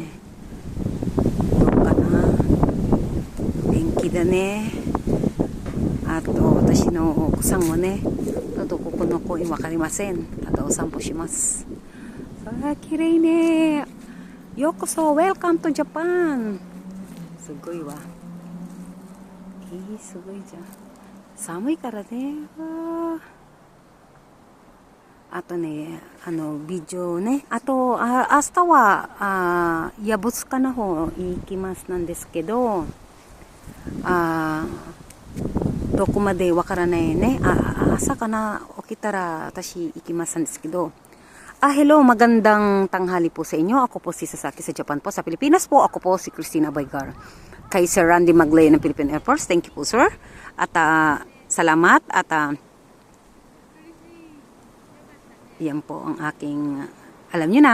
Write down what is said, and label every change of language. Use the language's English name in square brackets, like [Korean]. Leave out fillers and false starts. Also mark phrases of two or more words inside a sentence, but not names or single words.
[Japanese] どうかな、元気だね。あと私の奥さんはね、どこの公園わかりません。ただお散歩します。さあ、綺麗ね。ようこそ、 [English] Welcome to Japan。 [Japanese] すごいわ。すごいじゃん。寒いからね。あとね、美女ね。あと、明日は、藪塚の方行きますなんですけど、どこまでわからないね。朝かな、起きたら私行きますんですけど。 [Filipino] Hello, magandang tanghali po sa inyo. Ako po si Sasaki sa Japan po. Sa Pilipinas po, ako po si Christina Baygar. Kay Sir Randy Maglay ng Philippine Air Force. [English] Thank you [Filipino] po, sir. At salamat. At yan po ang aking, alam nyo na.